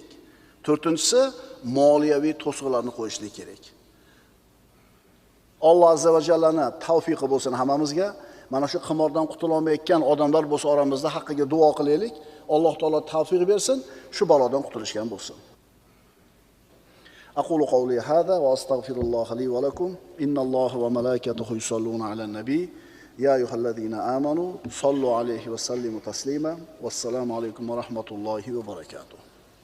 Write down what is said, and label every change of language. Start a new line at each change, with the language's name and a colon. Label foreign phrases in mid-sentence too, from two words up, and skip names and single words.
Uzbek: To'rtinchisi, moliyaviy to'siqlarni qo'yishlik kerak.
Arabic: الله عز وجل ni
Uzbek: tavfiqi bo'lsin hammamizga. Mana shu qimordan qutula olmayotgan odamlar bo'lsa oramizda haqqiga duo qilaylik.
Arabic: الله تعالى
Uzbek: tavfiq bersin, shu balodan qutulishgan bo'lsin.
Arabic: أقول قولي هذا وأستغفر الله لي ولكم. إن الله وملائكته يصلون على النبي. يا أيها الذين آمنوا صلوا عليه وسلموا تسليما. والسلام عليكم ورحمة الله وبركاته.